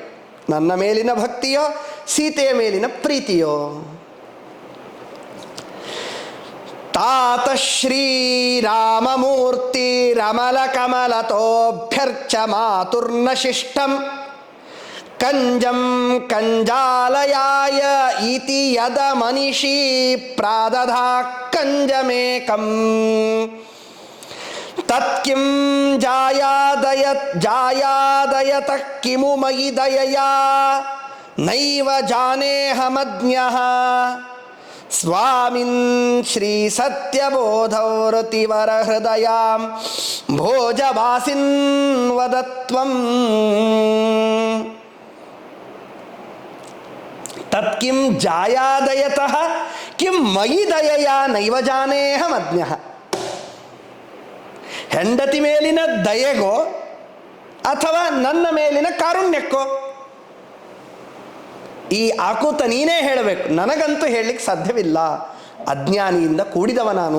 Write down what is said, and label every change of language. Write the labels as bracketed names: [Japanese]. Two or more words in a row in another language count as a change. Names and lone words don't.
[Kannada] ನನ್ನ ಮೇಲಿನ ಭಕ್ತಿಯೋ, ಸೀತೆಯ ಮೇಲಿನ ಪ್ರೀತಿಯೋ? [Sanskrit] ತಾತ ಶ್ರೀರಾಮಮೂರ್ತಿ ರಮಲ ಕಮಲತೋಭ್ಯರ್ಚ ಮಾತುರ್ನ ಶಿಷ್ಟಂ ಕಂಜಂ ಕಂಜಾಲಯಾಯ ಇತಿ ಯದ ಮನಿಷಿ ಪ್ರಾದಧಾ ಕಂಜಮೇಕಂ ತತ್ಕಿಂ ಜಾಯಾದಯತ ಕಿಮು ಮಯಿ ದಯಯಾ ನೈವ ಜಾನೇಹಮಜ್ಞಃ ಸ್ವಾಮಿನ್ ಶ್ರೀ ಸತ್ಯಬೋಧವೃತಿವರ ಹೃದಯಾಂ ಭೋಜವಾಸಿನ್ ವದತ್ವಂ ತತ್ಕಿಂ ಜಾಯಾದಯತಃ ಕಿಂ ಮಯಿ ದಯಯಾ ನೈವ ಜಾನೇಹಮಜ್ಞಃ. [Kannada] ಹೆಂಡತಿ ಮೇಲಿನ ದಯೆಗೋ ಅಥವಾ ನನ್ನ ಮೇಲಿನ ಕಾರುಣ್ಯಕ್ಕೋ? ಈ ಆಕೂತ ನೀನೇ ಹೇಳಬೇಕು, ನನಗಂತೂ ಹೇಳಲಿಕ್ಕೆ ಸಾಧ್ಯವಿಲ್ಲ ಅಜ್ಞಾನಿಯಿಂದ ಕೂಡಿದವ ನಾನು.